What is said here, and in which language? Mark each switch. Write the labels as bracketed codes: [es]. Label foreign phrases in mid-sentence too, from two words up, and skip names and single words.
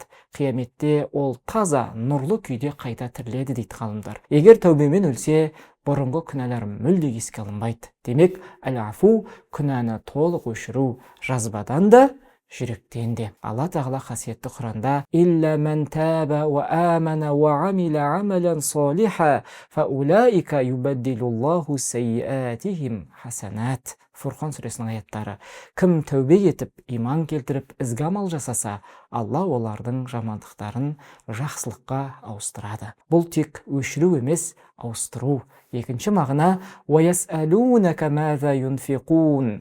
[kk] Қияметте ол таза, нұрлы күйде қайта тіріледі дейді ғалымдар. Егер тәубемен өлсе, бұрынғы күнәлар мүлде еске алынбайды. Демек, әл-афу күнәні толық өшіру, жазбадан да, жүректен де. Алла тағала қасиетті Құранда: [ar] «إلا من تاب وآمن وعمل عملا صالحا فأولئك يبدل الله سيئاتهم حسنات». [kk] Фурқан сүресінің аяттары. Кім тәубе етіп, иман келтіріп, ізгі амал жасаса, Алла олардың жамандықтарын жақсылыққа ауыстырады. Бұл тек өшіру емес, ауыстыру. Екінші мағына: [ar] «ويسألونك ماذا ينفقون».